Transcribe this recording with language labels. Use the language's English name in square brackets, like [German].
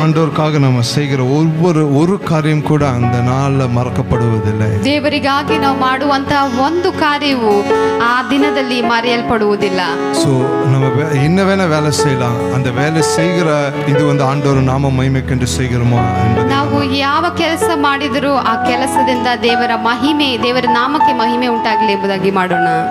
[Tamil] ஆண்டவருக்காக நம்ம செய்கிற ஒரு காரியம் கூட அந்த நாள்ல மறக்கப்படுவதில்லை. [Kannada] ದೇವರಿಗಾಗಿ ನಾವು ಮಾಡುವಂತ ಒಂದು ಕಾರ್ಯವು ಆ ದಿನದಲ್ಲಿ ಮರೆಯಲ್ಪಡುವುದಿಲ್ಲ. [Tamil] சோ நம்ம என்ன வேணா வேலை செய்யலாம், அந்த வேலை செய்கிற இது வந்து ஆண்டவர் நாம மகிமைக்கென்று செய்கிறோமா என்பது. [Kannada] ನಾವು ಯಾವ ಕೆಲಸ ಮಾಡಿದರೂ ಆ ಕೆಲಸದಿಂದ ದೇವರ ನಾಮಕ್ಕೆ ಮಹಿಮೆ ಉಂಟಾಗಲಿ ಎಂಬುದಾಗಿ ಮಾಡೋಣ.